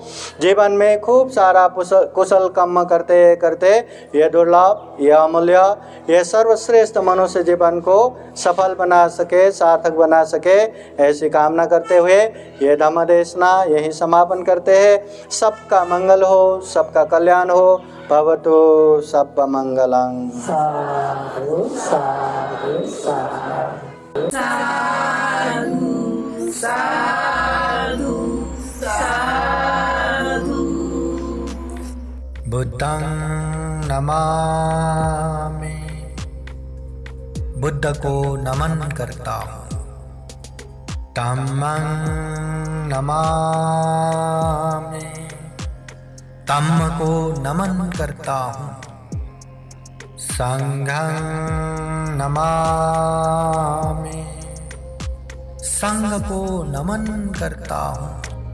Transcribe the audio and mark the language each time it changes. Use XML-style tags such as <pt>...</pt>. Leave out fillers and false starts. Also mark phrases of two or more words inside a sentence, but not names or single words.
<hi>जीवन में खूब सारा कुशल कर्म करते करते ये दुर्लभ, ये अमूल्य, ये सर्वश्रेष्ठ मनुष्य जीवन को सफल बना सके, सार्थक बना सके ऐसी कामना करते हुए ये धम्म देशना यही समापन करते हैं। सबका मंगल हो, सबका कल्याण हो।</hi> <pi>भवतु सब्ब मंगलं। साधु साधु साधु साधु साधु। बुद्धं नमामि,</pi> <hi>बुद्ध को नमन करता हूँ।</hi> <pi>धम्मं नमामि,</pi> <hi>धम्म को नमन करता हूँ।</hi> <pi>संघं नमामि,</pi> <hi>संघ को नमन करता हूँ।</hi>